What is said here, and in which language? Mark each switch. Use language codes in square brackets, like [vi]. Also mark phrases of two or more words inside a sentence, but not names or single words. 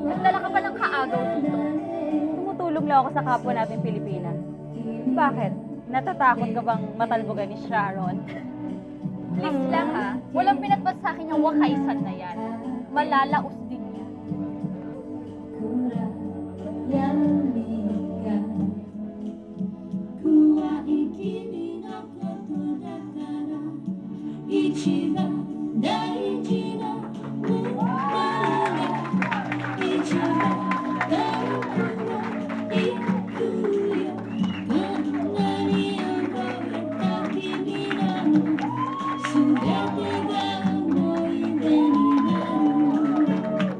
[tl] Nagdala ka pa ng kaagaw dito. Tumutulong lang ako sa kapwa natin Pilipina. Bakit? Natatakot ka bang matalbogan ni Sharon? Please lang ha. Walang pinatpas sa akin yung wakaisan na yan. Malalaos din yan. [ja] 一番大事なものが一番遠くへ行くよこんなに覚えた君らの全てが思い出になる